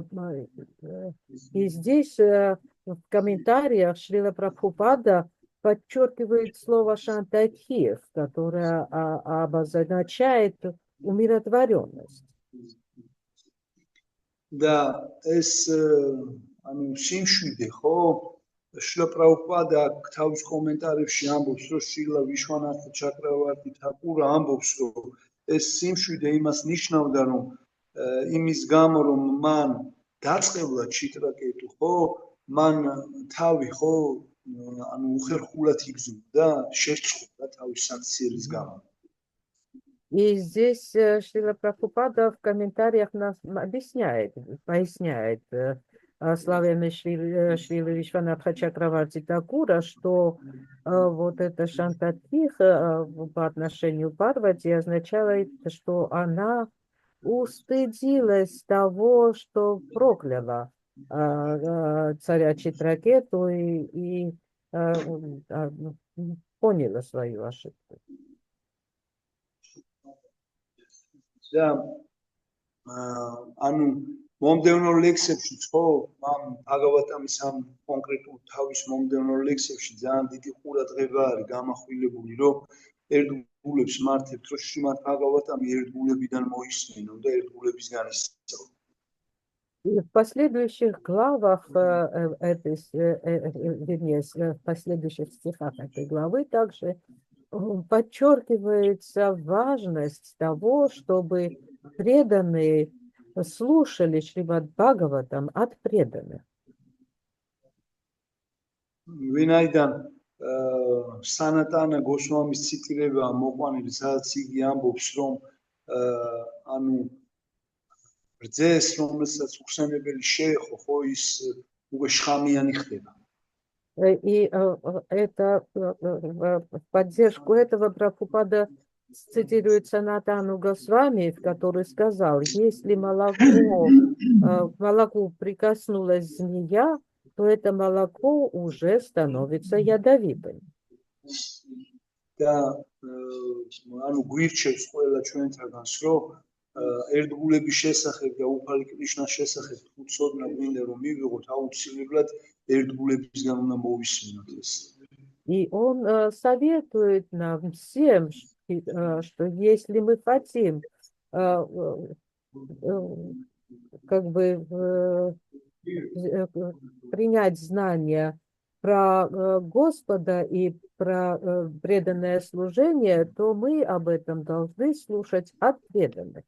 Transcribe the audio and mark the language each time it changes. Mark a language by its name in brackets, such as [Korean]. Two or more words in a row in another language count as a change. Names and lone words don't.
[Russian] И здесь в комментариях Шрила Прабхупада подчеркивает слово «шантатхи», которое обозначает умиротворенность. [Georgian] Да, es ანუ სიმშვიდე ხო შრილა პრაბჰუპადა თავის კომენტარებში ამბობს რომ შრილა ვიშვანათა ჩაკრავარტი თაკურა ამბობს რომ ეს სიმშვიდე იმას ნიშნავდა რომ იმის გამო რომ მან დაწყებლა ჩიტრაკეტუ ხო მან თავი ხო ანუ უხერხულად იგზნოდა შეჭრდა თავის საქციელის გამო. [Russian] И здесь Шрила Прабхупада в комментариях нас поясняет словами Шрилы Вишванатха Чакраварти Такура, что вот это шантатхих по отношению к Парвати означает, что она устыдилась того, что прокляла царя Читракету и поняла свою ошибку. [Georgian] და ანუ მომდევნო ლექსებში ხო ამ ბაგავატამის ამ კონკრეტულ თავის მომდევნო ლექსებში ძალიან დიდი ყურადღება არის გამახვილებული რომ ერთგულებს მართებთ რომ შრიმად ბაგავატამი ერთგულებიდან მოისმინონ და ერთგულებისგან ისწავლონ. [Russian] В последующих главах вернее, в последующих стихах этой главы также подчеркивается важность того, чтобы преданные слушали Шримад Бхагаватам от преданных. [Georgian] ვინაიდან სანატანა გოსვამის ციტირება მოყვანილი სადაც იგი ამბობს რომ ანუ რძეს რომელსაც უხსენებელი შეეხო ხო ის უკვე შხამიანი ხდება. [Russian] И это в поддержку этого Прабхупада цитирует Санатану Госвами, который сказал, если молоку прикоснулась змея, то это молоко уже становится ядовитым. [Georgian] და ანუ გვირჩევს ყველა ჩვენთაგანს რომ ერთგულების შესახებ და უფალი კრიშნას შესახებ თუ ცოდნა გვინდა რომ მივიღოთ აუცილებლად ერთგულებისგან უნდა მოვისმინოთ ეს. [Russian] И он советует нам всем, что если мы хотим как бы принять знания про Господа и про преданное служение, то мы об этом должны слушать от преданных.